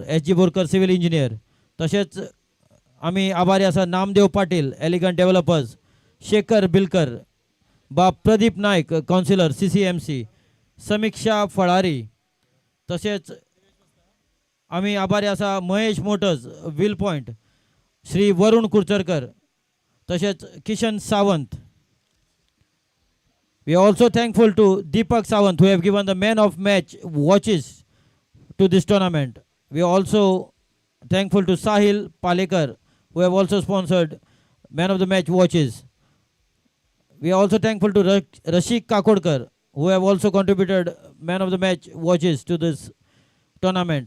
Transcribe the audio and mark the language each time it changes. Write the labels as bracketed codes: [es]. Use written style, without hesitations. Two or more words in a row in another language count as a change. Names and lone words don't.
[kok] SG बोरकर [en] civil engineer, [kok] तशेंच आमी आभारी आसा नामदेव पाटील एलिगंट डेव्हलपर्स, शेखर बिलकर, बाब प्रदीप नायक काउन्सिलर CCMC, समीक्षा फळारी, तशेंच आमी आभारी आसा महेश मोटर्स विल पॉइंट, श्री वरुण कुरचरकर, तशेंच किशन सावंत. [en] We are also thankful to Deepak Sawant who have given the man of match watches to this tournament. We are also thankful to Sahil Palekar who have also sponsored man of the match watches. We are also thankful to Rashik Kakodkar who have also contributed man of the match watches to this tournament.